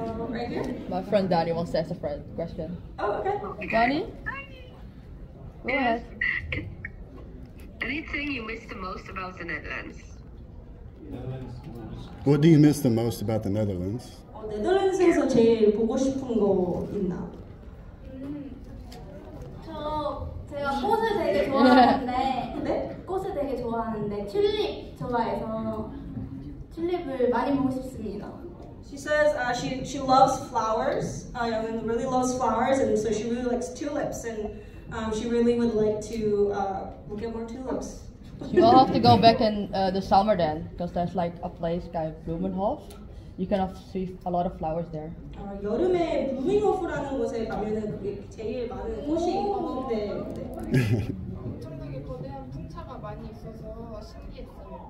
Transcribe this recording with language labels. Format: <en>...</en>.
<en>Right here. My friend Danny wants to ask a question. Oh, okay. Danny? Go ahead. Anything you miss the most about the Netherlands? What do you miss the most about the Netherlands?</en> <ko>네덜란드에서 제일 보고 싶은 거 있나? 제가 꽃을 되게 좋아하는데 네? 꽃을 되게 좋아하는데 튤립 좋아해서 튤립을 많이 보고 싶습니다.</ko> <en>She says she loves flowers, and really loves flowers, and so she really likes tulips, and she really would like to look at more tulips. You will have to go back in the summer then, because there's like a place called Blumenhof. You can see a lot of flowers there.</en> <ko>여름에 블루밍호프라는 곳에 가면은 그게 제일 많은 꽃이 네. 엄청나게 거대한 풍차가 많이 있어서 신기했어요.</ko>